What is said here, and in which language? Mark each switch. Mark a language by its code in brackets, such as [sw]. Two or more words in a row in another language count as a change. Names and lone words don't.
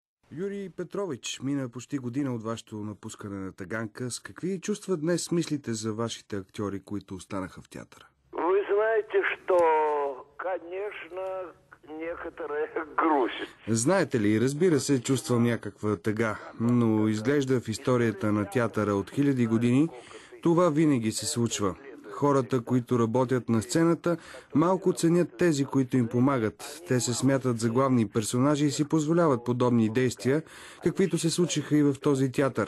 [bg] Юрий Петрович, мина почти година от вашето напускане на Таганка. С какви чувства днес мислите за вашите актьори, които останаха в театъра? [ru] Вы знаете, что, конечно, некоторая грусть. [bg] Знаете ли, разбира се, чувствам някаква тъга, но изглежда в историята на театъра от хиляди години това винаги се случва. Хората, които работят на сцената, малко ценят тези, които им помагат. Те се смятат за главни персонажи и си позволяват подобни действия, каквито се случиха и в този театър.